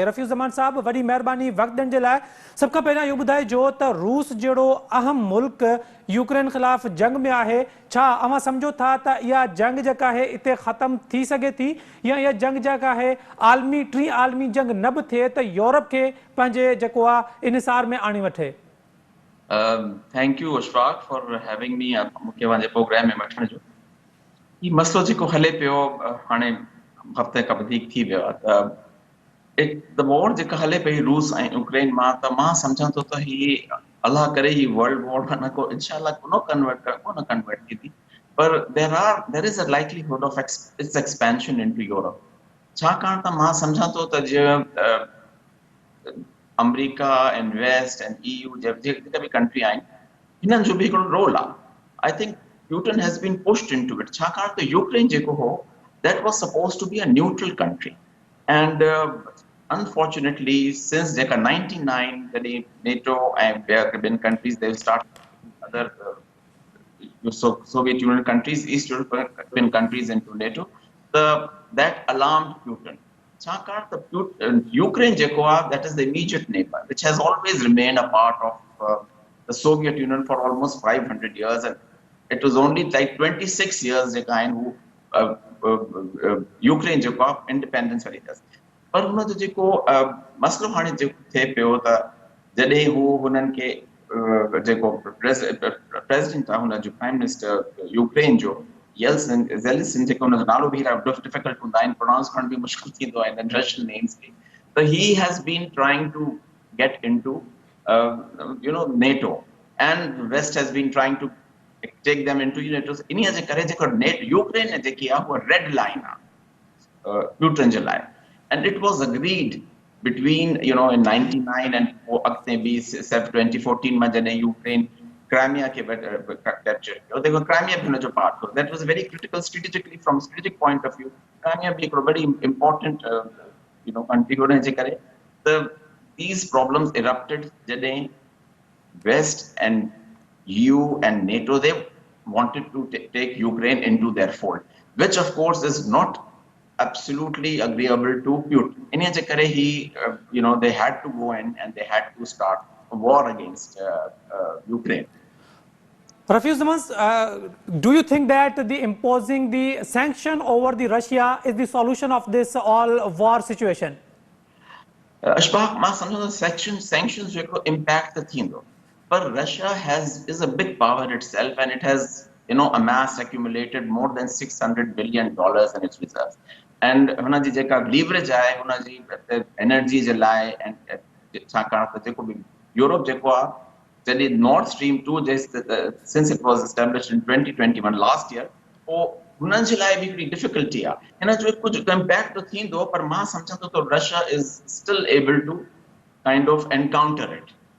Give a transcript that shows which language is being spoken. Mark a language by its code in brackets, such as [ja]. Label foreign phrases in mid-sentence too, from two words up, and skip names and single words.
[sd] रफ़ी ज़मान साहब, वॾी महिरबानी वक़्तु ॾियण जे लाइ। सभ खां पहिरियां इहो ॿुधाइजो त रूस जहिड़ो अहम मुल्क यूक्रेन ख़िलाफ़ जंग में आहे, छा अव्हां सम्झो था त इहा जंग जेका आहे हिते ख़तमु थी सघे थी या इहा जंग जेका आहे टी आलमी जंग न बि थिए त यूरोप खे पंहिंजे जेको आहे इनिसार में आणे वठे? [en] Thank you, Ishfaq, for having me. [sd] मूंखे पंहिंजे प्रोग्राम में वठण जो ही मसलो जेको हले पियो हाणे हफ़्ते खां वधीक थी वियो आहे त वॉर जेका हले पई रूस ऐं यूक्रेन मां त मां सम्झां थो त ही अलाह करे ही [en] world war [sd] न को इंशाल्लाह कोन कन्वर्ट थींदी, पर [en] there is a likelihood of its expansion into Europe. [sd] छाकाणि त मां सम्झां थो त जीअं [en] America and West and EU [sd] जेका बि कंट्री आहिनि हिननि जो बि हिकिड़ो रोल आहे। [en] I think Putin has been pushed into it. [sd] छाकाणि त यूक्रेन जेको हो [en] that was supposed to be a neutral country, and unfortunately since [sd] जेका 99 जॾहिं [en] NATO and ॿियनि countries they started other Soviet Union countries, East European countries into NATO, that alarmed Putin. [sd] छाकाणि त यूक्रेन जेको आहे [en] that is the immediate neighbor which has always remained a part of the Soviet Union for almost 500 years, and it was only like 26 years [sd] जेका आहिनि हू यूक्रेन जेको आहे इंडिपेंडेंस वरी अथसि। [en] पर हुन जो जेको मसलो हाणे जेको थिए पियो त जॾहिं हू हुननि खे जेको प्रेसिडेंट आहे हुन जो prime minister यूक्रेन जो ज़ेलेंस्की जेको हुनजो नालो बि डिफिकल्ट हूंदा आहिनि, प्रोनाउंस करण बि मुश्किल थींदो आहे इन्हनि Russian names खे, त he has been trying to get into NATO, and West has been trying to take them into NATO. [sd] इन्हीअ जे करे जेको यूक्रेन जेकी आहे उहा [en] red line [sd] आहे प्यूटन जे लाइ, [en] and it was agreed between in 99 and [sd] अॻिते बि 2014 में जॾहिं यूक्रेन क्राइमिया के कैप्चर कयो, देखो क्राइमिया भी हुनजो पार्ट हो। [en] That was very critical strategically from strategic point of view. [sd] क्राइमिया भी हिकिड़ो [en] very important country [sd] होने जे करे त [en] these problems erupted जॾहिं West and EU and NATO they wanted to take Ukraine into their fold, which of course is not absolutely agreeable to Putin. In [sd] जे करे [en] he they had to go in and they had to start a war against Ukraine. Rafi Zaman, do you think that the imposing the sanction over the Russia is the solution of this all war situation? Ishfaq, [sd] मां सम्झो त sanctions जेको impact त थींदो, [en] but Russia is a big power itself, and it has amassed, accumulated more than $600 billion in its reserves, and [sd] हुन जी जेका [en] leverage [sd] आहे हुन जी [en] energy [sd] जे लाइ, [en] and [sd] छाकाणि त जेको बि यूरोप जेको आहे जॾहिं [en] Nord Stream 2 since it was established in 2021 last year, [sd] हुननि जे लाइ बि हिकिड़ी डिफिकल्टी आहे। हिन जो कुझु इम्पैक्ट तो थींदो, पर मां सम्झां थो त [en] Russia is still able to kind of encounter it.